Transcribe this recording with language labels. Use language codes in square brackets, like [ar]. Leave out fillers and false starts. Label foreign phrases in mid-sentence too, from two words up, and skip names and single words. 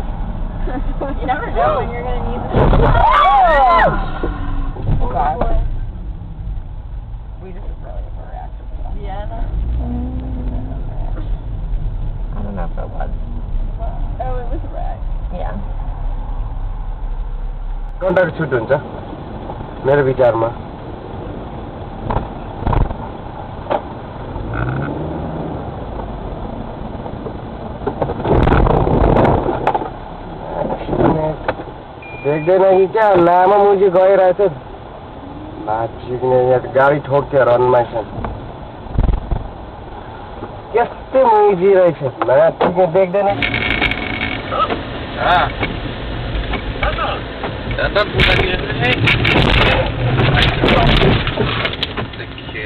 [en] You never know when you're going to need this. Okay. We just really overreacted to that. Yeah. I don't know if it was. Oh, it was a rat. Yeah. [ne] कन्ट्याक्ट छुट हुन्छ मेरो विचारमा देख्दैन कि क्या लामो मुजी गइरहेछ यहाँ गाडी ठोक्थ्यो रनमा यस्तै मुजी रहेछ देख्दैन [ms] Anda pulang dia ni. Sekejap.